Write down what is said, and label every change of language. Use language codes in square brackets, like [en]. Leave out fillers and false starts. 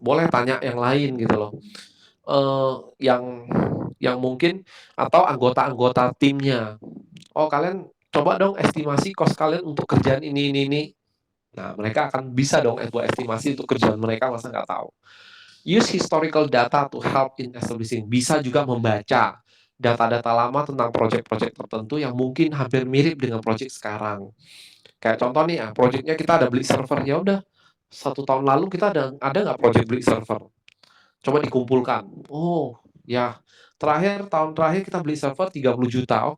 [id] Boleh tanya yang lain gitu loh. Yang mungkin atau anggota-anggota timnya. Oh, kalian coba dong estimasi cost kalian untuk kerjaan ini. Nah, mereka akan bisa dong buat estimasi untuk kerjaan mereka, masa nggak tahu. [en] Use historical data to help in establishing. [id] Bisa juga membaca data-data lama tentang proyek-proyek tertentu yang mungkin hampir mirip dengan proyek sekarang. Kayak contoh nih, proyeknya kita ada beli server, ya udah 1 tahun lalu kita ada nggak proyek beli server? Coba dikumpulkan. Oh, ya tahun terakhir kita beli server 30 juta.